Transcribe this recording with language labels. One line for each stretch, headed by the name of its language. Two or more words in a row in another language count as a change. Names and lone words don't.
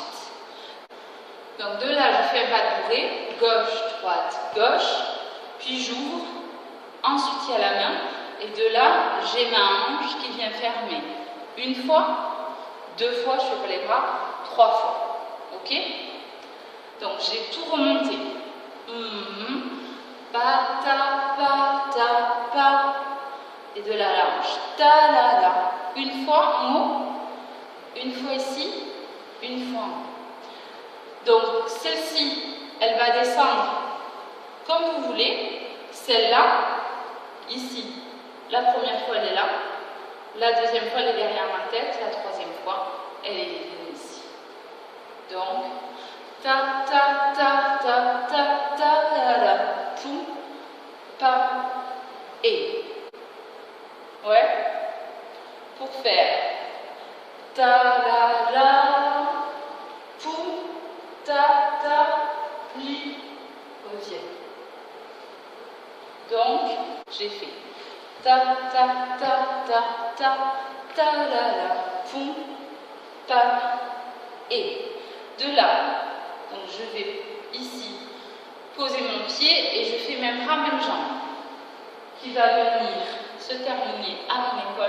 French: Donc de là, je fais un pas de bourrée, gauche, droite, gauche, puis j'ouvre. Ensuite, il y a la main, et de là, j'ai ma hanche qui vient fermer. Une fois, deux fois, je fais pas les bras, trois fois. Ok? Donc, j'ai tout remonté. Pa, ta, pa. Et de là, la hanche. Ta, la. Une fois en haut, une fois ici, une fois en haut. Donc, celle-ci, elle va descendre comme vous voulez. Celle-là, ici, la première fois, elle est là. La deuxième fois, elle est derrière ma tête. La troisième fois, elle est ici. Donc, ta, ta, ta, ta, ta, ta, la, poum, pa, et. Ouais. Pour faire ta, la, poum, ta, li, reviens. Donc, j'ai fait ta, la, poum, pam, et. De là, donc je vais ici poser mon pied et je fais même bras, même jambe, qui va venir se terminer à mon épaule.